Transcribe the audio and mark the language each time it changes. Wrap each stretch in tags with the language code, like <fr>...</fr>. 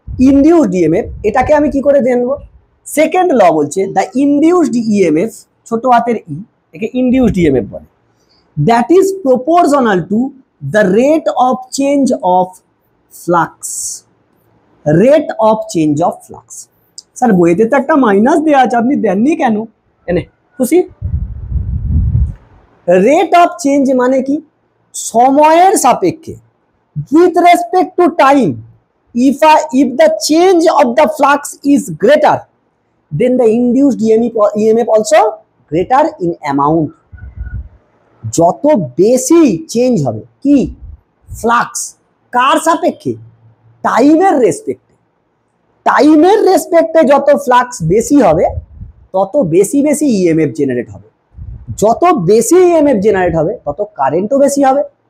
<bn>Induced EMF এটাকে আমি কি করে জানবো? সেকেন্ড ল বলছে দ্য ইনডিউসড ইএমএফ, ছোট হাতের ই, একে ইনডিউসড ইএমএফ বলে,</bn> <en>That is proportional to the rate of change of flux.</en> <bn>Rate of change of flux. Sir বইতে তো একটা মাইনাস দেওয়া আছে, আপনি দেননি কেন? এনে খুশি? রেট অফ চেঞ্জ মানে কি? সময়ের সাপেক্ষে,</bn> <en>with respect to time, if the change of the flux is greater, then the induced EMF also greater in amount.</en> <bn>যত বেশি চেঞ্জ হবে কি ফ্লাক্স, কার সাপেক্ষে? টাইমের রেসপেক্টে। টাইমের রেসপেক্টে যত ফ্লাক্স বেশি হবে তত বেশি বেশি ইএমএফ জেনারেট হবে। যত বেশি ইএমএফ জেনারেট হবে তত কারেন্টও বেশি হবে।</bn>